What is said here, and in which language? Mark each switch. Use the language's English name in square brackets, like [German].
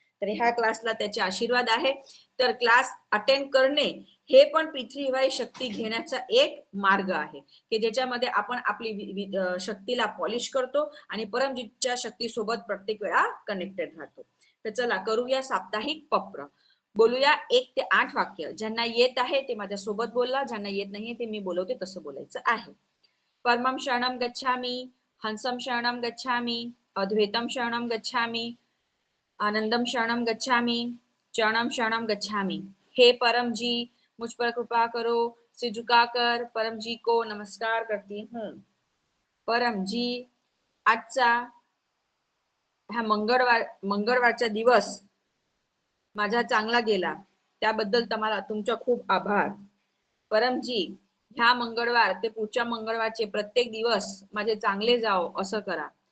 [Marathi] तर ह्या क्लासला त्याचे आशीर्वाद आहे. तर क्लास अटेंड करणे हे पण पृथ्वीबाई शक्ती घेण्याचा एक मार्ग आहे की ज्याच्यामध्ये आपण आपली शक्तीला पॉलिश करतो आणि परमजितच्या शक्तीसोबत प्रत्येक वेळा कनेक्टेड राहतो. तर चला करूया साप्ताहिक पप्र. बोलूया 1 ते 8 वाक्य. ज्यांना येत आहे ते माझ्या सोबत बोला, ज्यांना येत नाहीये ते मी बोलवते तसं बोलायचं आहे. [Sanskrit] परमं शरणं गच्छामि, हंसं शरणं गच्छामि, अद्वैतं शरणं गच्छामि, आनंदम शरणं गच्छामि, चरणम शरणं गच्छामि। [Hindi] हे परम जी, मुझ पर कृपा करो, सिर झुकाकर परम जी को नमस्कार करती हूँ। [Marathi] परम जी, आजचा हा मंगळवारचा दिवस माझा चांगला गेला, त्याबद्दल तुम्हाला तुमचा खूप आभार. परमजी, ह्या मंगळवार ते पुढच्या मंगळवारचे प्रत्येक दिवस माझे चांगले जाओ असं करा.